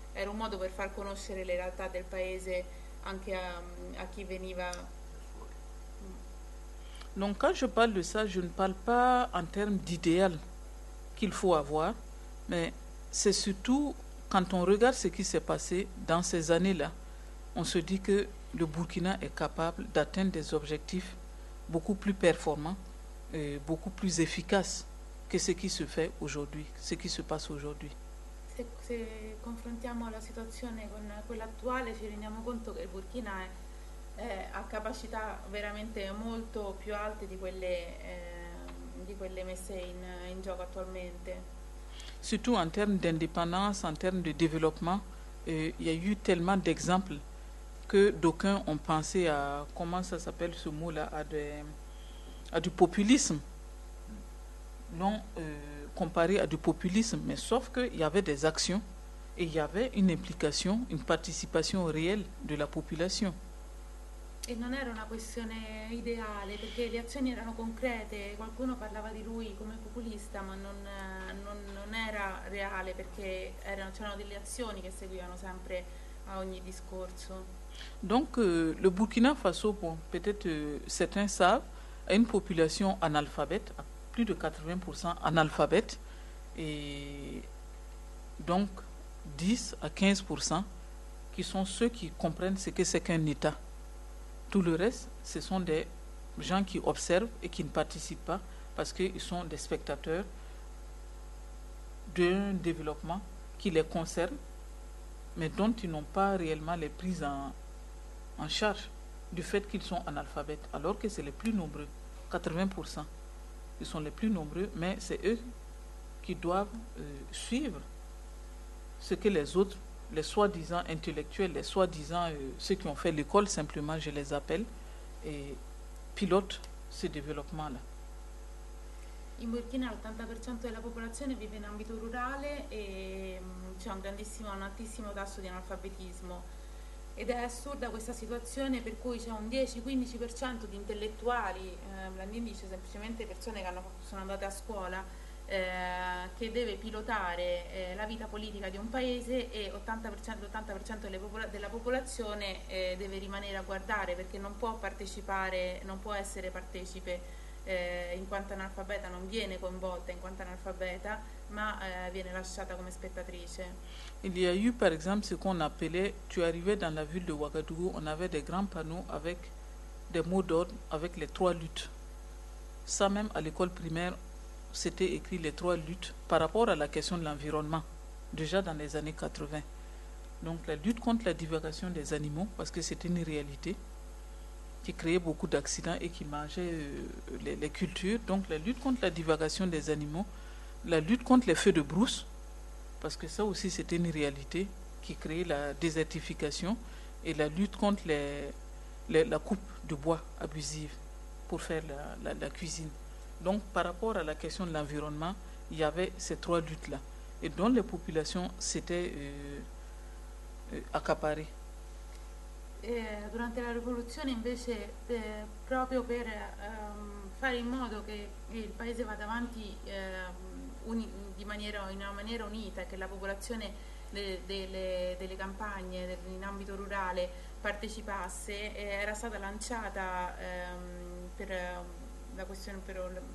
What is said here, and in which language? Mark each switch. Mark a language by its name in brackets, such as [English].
[Italian] Era un modo per far conoscere le realtà del paese anche a chi veniva. [French] Donc quand je parle de ça, je ne parle pas en termes d'idéal qu'il faut avoir, mais c'est surtout quand on regarde ce qui s'est passé dans ces années-là, on se dit que le Burkina est capable d'atteindre des objectifs beaucoup plus performants et beaucoup plus efficaces que ce qui se fait aujourd'hui, ce qui se passe aujourd'hui. [Italian] Se confrontiamo la situazione con quella attuale, ci rendiamo conto che il Burkina ha capacità veramente molto più alte di quelle messe in gioco attualmente. [French] Surtout en termes d'indépendance, en termes de développement, il y a eu tellement d'exemples que d'aucuns ont pensé à, comment ça s'appelle ce mot-là, à du populisme. Non, comparé à du populisme, mais sauf qu'il y avait des actions et il y avait une implication, une participation réelle de la population. E non era una questione ideale, perché le azioni erano concrete, qualcuno parlava di lui come populista, ma non era reale, perché c'erano delle azioni che seguivano sempre a ogni discorso. Donc le Burkina Faso, bon, peut-être certains savent, à une population analphabète, à plus de 80% analphabète, et donc 10 à 15% qui sont ceux qui comprennent ce que c'est qu'un État. Tout le reste, ce sont des gens qui observent et qui ne participent pas parce qu'ils sont des spectateurs d'un développement qui les concerne, mais dont ils n'ont pas réellement les prises en charge du fait qu'ils sont analphabètes, alors que c'est les plus nombreux, 80%. Ils sont les plus nombreux, mais c'est eux qui doivent suivre ce que les autres, les soi-disant intellectuels, les soi-disant ceux qui ont fait l'école, simplement, je les appelle, et pilotent ce développement-là. [Italian] In Burkina l'80% della popolazione vive in ambito rurale e c'è un altissimo tasso di analfabetismo. Ed è assurda questa situazione per cui c'è un 10-15% di intellettuali, Blandin dice semplicemente persone che sono andate a scuola, che deve pilotare la vita politica di un paese e l'80% della popolazione deve rimanere a guardare perché non può partecipare, non può essere partecipe. In quanto analfabeta non viene coinvolta in quanto analfabeta ma viene lasciata come spettatrice. [French] Il y a eu par exemple ce qu'on appelait, tu arrivais dans la ville de Ouagadougou, on avait des grands panneaux avec des mots d'ordre avec les trois luttes. Ça même à l'école primaire c'était écrit les trois luttes par rapport à la question de l'environnement déjà dans les années 80. Donc la lutte contre la divagation des animaux parce que c'était une réalité qui créait beaucoup d'accidents et qui mangeait les cultures. Donc la lutte contre la divagation des animaux, la lutte contre les feux de brousse, parce que ça aussi c'était une réalité qui créait la désertification, et la lutte contre la coupe de bois abusive pour faire la cuisine. Donc par rapport à la question de l'environnement, il y avait ces trois luttes-là, et dont les populations s'étaient accaparées. [Italian] Durante la rivoluzione invece proprio per fare in modo che il paese vada avanti in una maniera unita, che la popolazione delle campagne in ambito rurale partecipasse, era stata lanciata per la questione, però